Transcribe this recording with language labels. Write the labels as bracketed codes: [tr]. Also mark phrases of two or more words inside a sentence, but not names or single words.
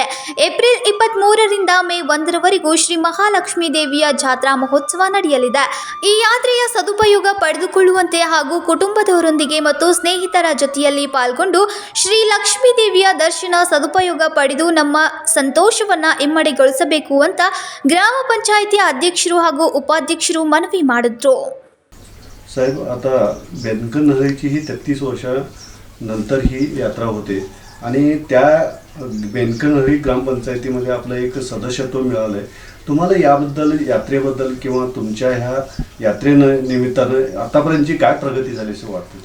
[kn] ಏಪ್ರಿಲ್ 23ರಿಂದ ಮೇ 1ರವರೆಗೂ ಶ್ರೀ ಮಹಾಲಕ್ಷ್ಮೀ ದೇವಿಯ ಜಾತ್ರಾ ಮಹೋತ್ಸವ ನಡೆಯಲಿದೆ. ಈ ಯಾತ್ರೆಯ ಸದುಪಯೋಗ ಪಡೆದುಕೊಳ್ಳುವಂತೆ ಹಾಗೂ ಕುಟುಂಬದವರೊಂದಿಗೆ ಮತ್ತು ಸ್ನೇಹಿತರ ಜೊತೆಯಲ್ಲಿ ಪಾಲ್ಗೊಂಡು ಶ್ರೀ ಲಕ್ಷ್ಮೀ ದೇವಿಯ ದರ್ಶನ ಸದುಪಯೋಗ ಪಡೆದು ನಮ್ಮ ಸಂತೋಷವನ್ನ ಇಮ್ಮಡಿಗೊಳಿಸಬೇಕು ಅಂತ ಗ್ರಾಮ ಪಂಚಾಯಿತಿಯ ಅಧ್ಯಕ್ಷರು ಹಾಗೂ उपाध्यक्षರು मनवी ಮಾಡಿದ್ರು. [mr] साहेब, आता बेनकनहळ्ळीची ही 33 वर्षानंतर ही यात्रा होते आणि त्या बेनकनहळ्ळी ग्रामपंचायतीमध्ये आपलं एक सदस्यत्व मिळालं आहे. तुम्हाला याबद्दल, यात्रेबद्दल किंवा तुमच्या ह्या यात्रेनिमित्तानं आतापर्यंतची काय प्रगती झाली असं वाटतं?